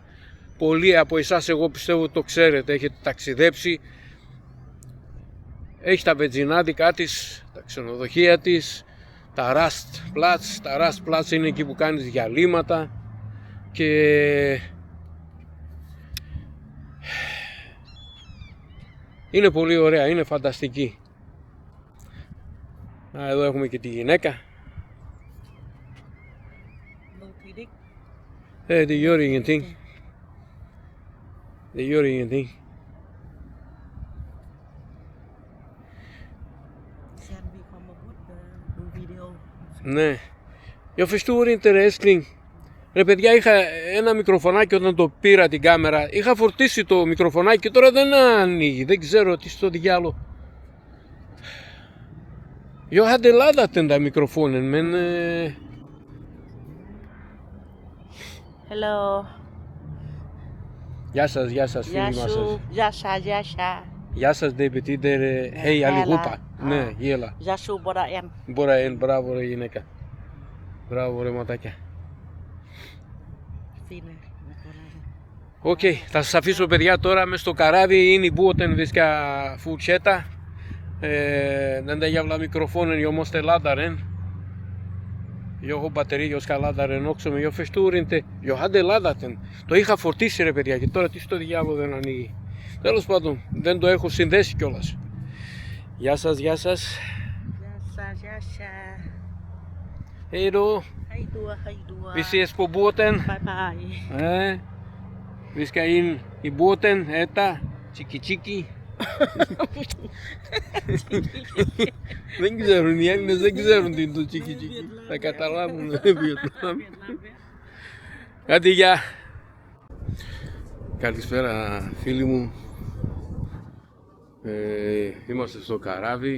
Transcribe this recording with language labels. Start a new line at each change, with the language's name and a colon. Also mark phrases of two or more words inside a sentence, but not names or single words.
Greek: Πολλοί από εσάς εγώ πιστεύω το ξέρετε, έχετε ταξιδέψει, έχει τα βενζινάδικα της, τα ξενοδοχεία της, τα Rastplatz. Τα Rastplatz είναι εκεί που κάνεις διαλύματα και είναι πολύ ωραία, είναι φανταστική. Εδώ έχουμε και τη γυναίκα.
Swedish: Die gör ingenting. Det gör ingenting. Sen vi kommer bort du video.
Greek: Ναι.
Swedish: Jag förstår inte wrestling.
Greek: Ρε παιδιά, είχα ένα μικροφωνάκι όταν το πήρα την κάμερα. Είχα φορτίσει το μικροφωνάκι και τώρα δεν ανοίγει. Δεν ξέρω τι στο διάλογο.
Swedish: Jag hade laddat den där mikrofonen men...
English: Hello.
Greek: Γεια σας φίλοι μας. Γεια σα. Γεια σας,
Swedish: det betyder hej allihopa.
Greek: Ναι, γέλα. Γεια σου, Μποραέν. Μποραέν, μπράβο ρε γυναίκα. Μπράβο ρε ματάκια. Οκ, θα σας αφήσω παιδιά τώρα μες στο καράβι. Είναι η
Swedish: båten vi ska fortsätta. Den där jävla mikrofonen, jag måste ladda den. Jag har batteri, jag ska ladda den också, men jag förstår inte. Jag hade laddat den.
Greek: Το είχα φορτίσει ρε παιδιά και τώρα τι στο διάλογο δεν ανοίγει. Τέλος πάντων, δεν το έχω συνδέσει κιόλας. Γεια σας, γεια σας. Γεια σα.
Swedish: Hej då. Hej då. Vi ses på båten.
English: Bye bye.
Swedish: Vi ska in i båten, äta chiki chiki.
Greek: Δεν ξέρουν οι Έλληνες, δεν ξέρουν τι είναι το τσίκι τσίκι. Θα καταλάβουν. Κάτι γεια. Καλησπέρα φίλοι μου. Είμαστε στο καράβι.